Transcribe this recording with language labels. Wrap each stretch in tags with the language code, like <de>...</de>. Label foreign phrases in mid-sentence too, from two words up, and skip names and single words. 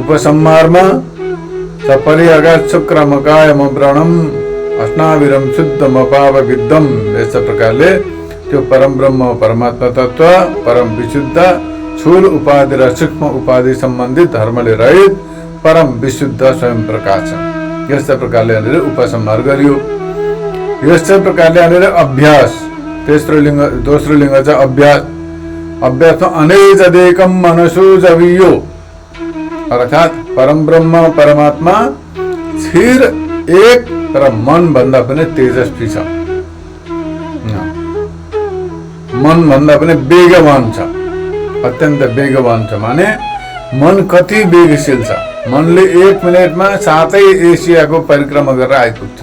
<ne>उपसंहारमा</ne> <sa>सपरियाघात शुक्रमकायम अव्रणम अस्नाविरम शुद्धमपावविद्धम,</sa> <ne>यस्ता प्रकारले त्यो परम ब्रह्म परमात्मा तत्व परम विशुद्ध, स्थूल उपाधि र सूक्ष्म उपाधि सम्बन्धित धर्मले रहित, परम विशुद्ध स्वयं प्रकाश छ। यस्ता प्रकारले यहाँनिर उपसंहार गरियो। यस्तै प्रकारले यहाँनिर अभ्यास, तेस्रो लिङ्ग दोस्रो लिङ्ग छ अभ्यास। अभ्यासमा</ne> <sa>अनेजदेकम मनसो जवियो,</sa> <ne>अर्थात परम ब्रह्म परमात्मा स्थिर एक तर मन भन्दा पनि तेजस्वी छ, मन भन्दा पनि वेगवान छ, अत्यन्त वेगवान छ। माने मन कति वेगशील छ, मनले 1 मिनेटमा 7 एसियाको परिक्रमा गरेर आइपुग्छ।</ne>